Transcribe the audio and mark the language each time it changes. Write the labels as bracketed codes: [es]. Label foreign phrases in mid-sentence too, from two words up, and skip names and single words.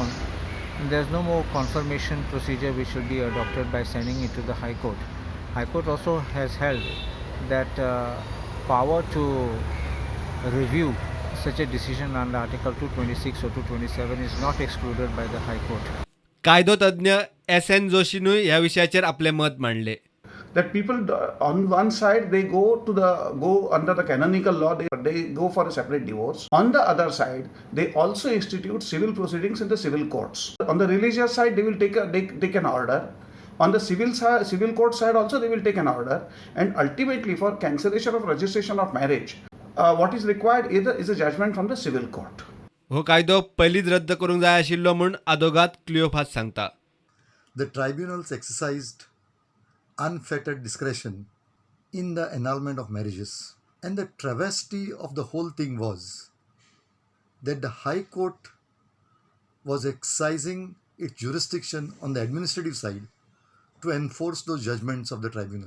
[en] There is no more confirmation procedure which will be adopted by sending it to the High Court. High Court also has held that power to review such a decision under Article 226 or 227 is not excluded by the High Court. [kok] कायदो तज्ञ S.N. जोशीनूय ह्या विशयाचेर आपले मत मांडले. [en] That people on one side they go under the canonical law, they go for a separate divorce. On the other side, they also institute civil proceedings in the civil courts. On the religious side, they will take an order. On the civil court side also they will take an order, and ultimately for cancellation of registration of marriage, what is required is a judgment from the civil court. [kok] हो कायदो पयलींच रद्द करूंक जाय आशिल्लो म्हूण आदोगाद क्लिओफास सांगता. [en] The tribunals exercised unfettered discretion in the annulment of marriages, and the travesty of the whole thing was that the High Court was exercising its jurisdiction on the administrative side to enforce those judgments of the tribunal.